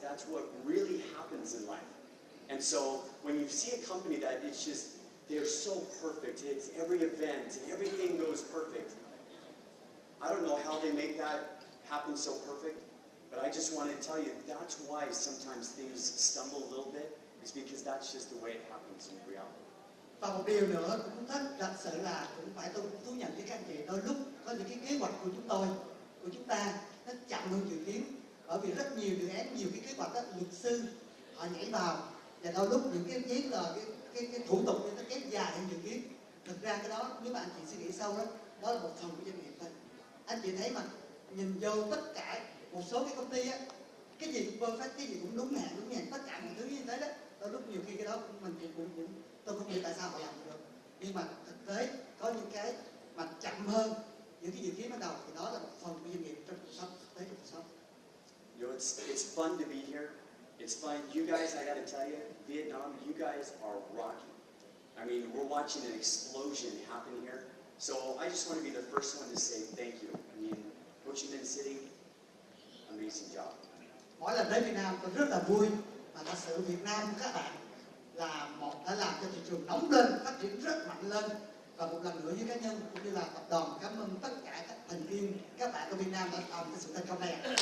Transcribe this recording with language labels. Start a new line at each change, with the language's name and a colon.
English: That's what really happens in life. And so when you see a company that it's just, they're so perfect, it's every event and everything goes perfect. I don't know how they make that happen so perfect, but I just want to tell you that's why sometimes things stumble a little bit, is because that's just the way it happens in reality.
Vietnamese: Và một điều nữa cũng rất thật sự là cũng phải tôi thú nhận với các anh chị, đôi lúc có những cái kế hoạch của chúng ta nó chậm hơn dự kiến, bởi vì rất nhiều dự án, nhiều cái kế hoạch đó, luật sư họ nhảy vào và đôi lúc những cái giấy tờ cái thủ tục nó kéo dài hơn dự kiến. Thực ra cái đó nếu mà anh chị suy nghĩ sâu đó, đó là một phần của doanh nghiệp thôi. Anh chị thấy mà nhìn vô tất cả một số cái công ty á, cái gì cũng perfect, cái gì cũng đúng hạn, tất cả mọi thứ như thế đó. Đôi lúc nhiều khi cái đó mình cũng tôi không hiểu tại sao họ làm được, nhưng mà thực tế có những cái mà chậm hơn những cái dự kiến ban đầu thì đó là một phần của doanh nghiệp trong cuộc sống, thực tế trong cuộc sống.
English: You know, it's fun to be here. It's fun. You guys, I got to tell you, Vietnam, you guys are rocking. I mean, we're watching an explosion happen here. So I just want to be the first one to say thank you. I mean, Ho Chi Minh City, amazing job.
Vietnamese: Mỗi lần đến Việt Nam tôi rất là vui, mà thật sự Việt Nam các bạn là đã làm cho thị trường nóng lên, phát triển rất mạnh lên. Và một lần nữa với cá nhân cũng như là tập đoàn cảm ơn tất cả các thành viên, các bạn ở Việt Nam đã làm cái sự thành công này.